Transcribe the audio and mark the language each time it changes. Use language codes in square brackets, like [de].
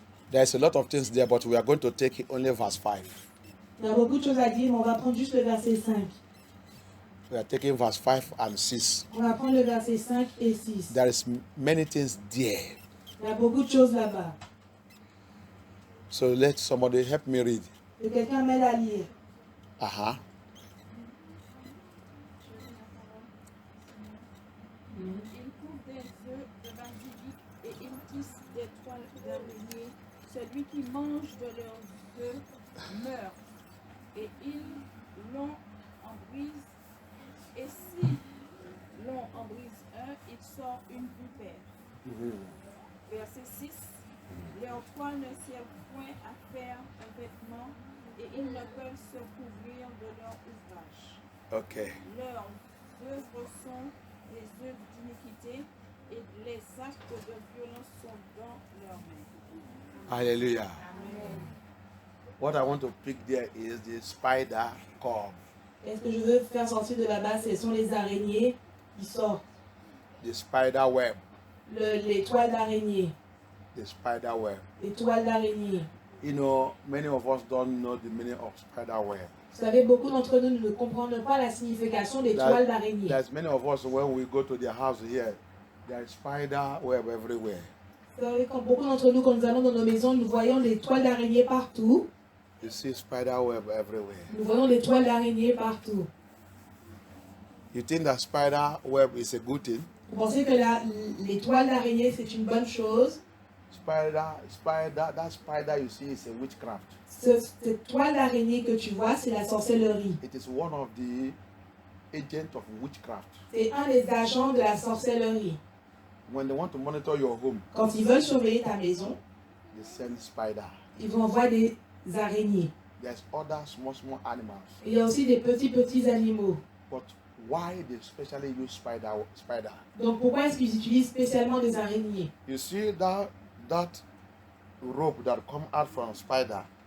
[en] There's a lot of things there, but we are going to take only verse 5. [fr] Il y a beaucoup de choses à dire, mais on va prendre juste le verset 5. [en] We are taking verse 5 and 6. [fr] On va prendre le verset 5 et 6. [en] There is many things there. [fr] Il y a beaucoup de choses là-bas. [en] So let somebody help me read. [fr] Que quelqu'un m'aide à lire. Uh-huh. Ils couvent des œufs de basilic et ils tissent des toiles d'araignée. Celui qui mange de leurs œufs meurt. Et ils l'on en brise. Et si l'on en brise un, il sort une vipère. Verset 6. Leurs toiles ne servent point à faire un vêtement et ils ne peuvent se couvrir de leur ouvrage. [en] Okay. [fr] Leurs œuvres sont des œuvres d'iniquité et les actes de violence sont dans leurs mains. Hallelujah. [en] What I want to pick there is the spider cob. [fr] Et ce que je veux faire sortir de là-bas, ce sont les araignées qui sortent. [en] The spider web. [fr] Les toiles d'araignée. [en] The spider web. [fr] Les toiles d'araignée. [en] You know, many of us don't know the meaning of spider web. [fr] Vous savez, beaucoup d'entre nous ne comprennent pas la signification des toiles d'araignée. [en] There's many of us, when we go to their house here, there is spider web everywhere. [fr] Vous savez, quand beaucoup d'entre nous, quand nous allons dans nos maisons, nous voyons des toiles d'araignée partout. [en] You see spider web everywhere. [fr] Nous voyons des toiles d'araignée partout. [en] You think that spider web is a good thing? [fr] Vous pensez que les toiles d'araignée, c'est une bonne chose? [en] That spider you see is a witchcraft. [fr] Cette toile d'araignée que tu vois, c'est la sorcellerie. [en] It is one of the agents of witchcraft. [fr] C'est un des agents de la sorcellerie. [en] When they want to monitor your home, [fr] Quand ils veulent surveiller ta maison, [en] they send spider. [fr] ils vont envoyer des araignées. [en] There's other small animals. [fr] Et il y a aussi des petits animaux. [en] But why they specially use spider? [fr] Donc pourquoi est-ce qu'ils utilisent spécialement des araignées? [en] You see that rope that come out from spider.